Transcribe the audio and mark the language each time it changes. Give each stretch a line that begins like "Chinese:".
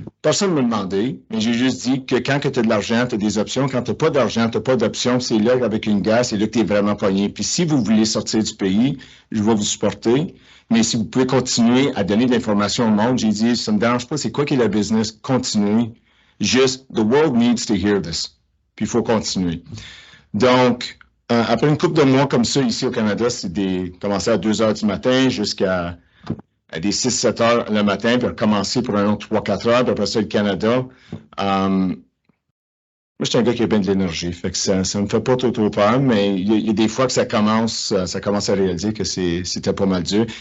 French: Personne ne me demandait, mais j'ai juste dit que quand tu as de l'argent, tu as des options. Quand tu n'as pas d'argent, tu n'as pas d'options, c'est là, avec une guerre, c'est là que tu es vraiment pogné. Puis si vous voulez sortir du pays, je vais vous supporter. Mais si vous pouvez continuer à donner de l'information au monde, j'ai dit, ça ne me dérange pas, c'est quoi qui est la business? Continuez. Juste,
English: the world needs to hear this.
French: Puis il faut continuer. Donc, après une couple de mois comme ça, ici au Canada, c'est commencer à 2 heures du matin jusqu'à des 6-7 heures le matin, puis recommencer pour un autre 3-4 heures, puis après ça, le Canada. Moi, je suis un gars qui a bien de l'énergie, fait que ça me fait pas trop peur, mais il y a des fois que ça commence à réaliser que c'était pas mal dur.